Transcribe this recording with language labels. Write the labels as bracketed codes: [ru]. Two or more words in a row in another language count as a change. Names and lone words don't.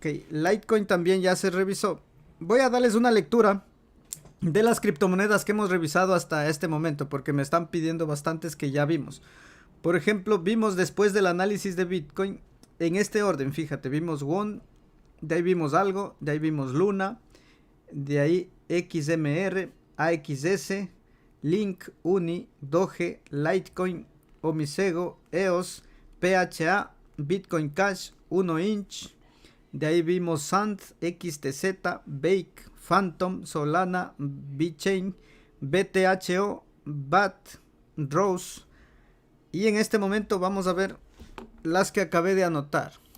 [es] Litecoin también ya se revisó. Voy a darles una lectura de las criptomonedas que hemos revisado hasta este momento, porque me están pidiendo bastantes que ya vimos. Por ejemplo, vimos después del análisis de Bitcoin, en este orden, fíjate, vimos Won, de ahí vimos algo, de ahí vimos Luna, de ahí XMR, AXS, Link, Uni, Doge, Litecoin, Omisego, EOS, PHA, Bitcoin Cash, 1 Inch, de ahí vimos Sand, XTZ, Bake, Phantom, Solana, VeChain, BTHO, BAT, Rose. Y en este momento vamos a ver las que acabé de anotar.